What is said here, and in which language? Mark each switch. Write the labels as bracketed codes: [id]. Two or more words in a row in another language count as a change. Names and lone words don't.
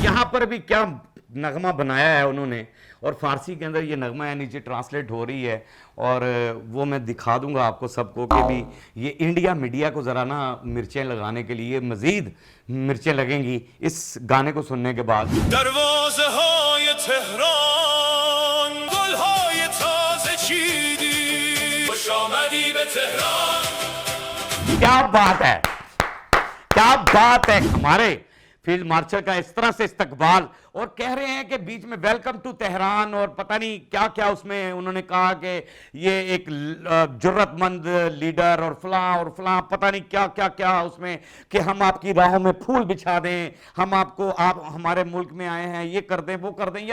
[ur] یہاں پر بھی کیا نغمہ بنایا ہے انہوں نے، اور فارسی کے اندر یہ نغمہ ہے، نیچے ٹرانسلیٹ ہو رہی ہے. اور وہ میں دکھا دوں گا آپ کو سب کو کہ بھی یہ انڈیا میڈیا کو ذرا نہ مرچیں لگانے کے لیے مزید مرچیں لگیں گی اس گانے کو سننے کے بعد. [fa] دروازه‌های تهران گل‌های تازه چیدی خوش آمدی به تهران [ur] کیا بات ہے، کیا بات ہے. ہمارے [en] field marshal [ur] کا اس طرح سے استقبال، اور کہہ رہے ہیں کہ بیچ میں [en] welcome to Tehran [ur] اور پتا نہیں کیا کیا، اس میں انہوں نے کہا کہ یہ ایک جرأت مند لیڈر اور فلاں پتا نہیں کیا کیا کیا اس میں، کہ ہم آپ کی راہوں میں پھول بچھا دیں، ہم آپ کو، آپ ہمارے ملک میں آئے ہیں، یہ کر دیں وہ کر دیں.